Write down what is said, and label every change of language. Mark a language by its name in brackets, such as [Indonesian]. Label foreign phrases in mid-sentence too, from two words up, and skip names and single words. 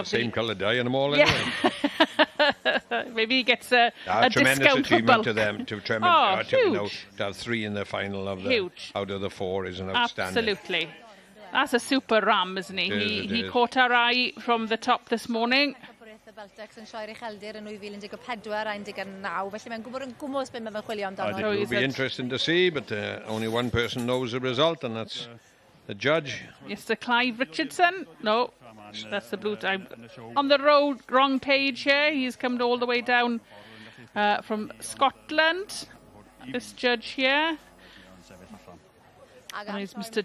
[English] the same colour dye in them all anyway. Maybe he gets a tremendous discount achievement to them to have 3 in the final of out of the 4 is an outstanding. Absolutely. That's a super ram, isn't he? He caught our eye from the top this morning. [Welsh] Beltex yn sioi'r ucheldir yn 2014 a 19, felly mae'n gwybod yn gwmws beth mae'n chwilio amdano. [English] It will be interesting to see, but only one person knows the result, and that's the judge. Mr. Clive Richardson. No, that's the blue time. On the road, wrong page here. He's come all the way down from Scotland. This judge here. And he's Mr.